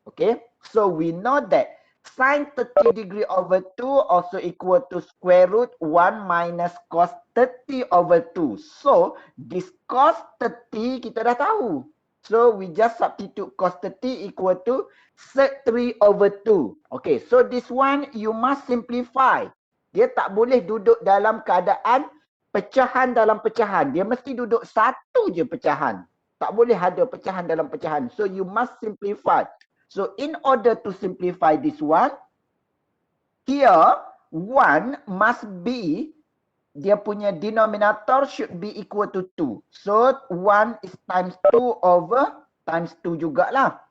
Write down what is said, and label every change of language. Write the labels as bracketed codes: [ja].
[en] Okay, so we know that sin 30 degree over 2 also equal to square root 1 minus cos 30 over 2. So this cos 30 [ms] kita dah tahu. [en] So we just substitute cos 30 equal to sec 3 over 2. Okay, so this one you must simplify. [ms] Dia tak boleh duduk dalam keadaan pecahan dalam pecahan. Dia mesti duduk satu je pecahan. Tak boleh ada pecahan dalam pecahan. [en] So you must simplify. So in order to simplify this one, here 1 must be, [ms] dia punya [en] denominator should be equal to 2. So 1 is times 2 over times 2 [ms] jugalah.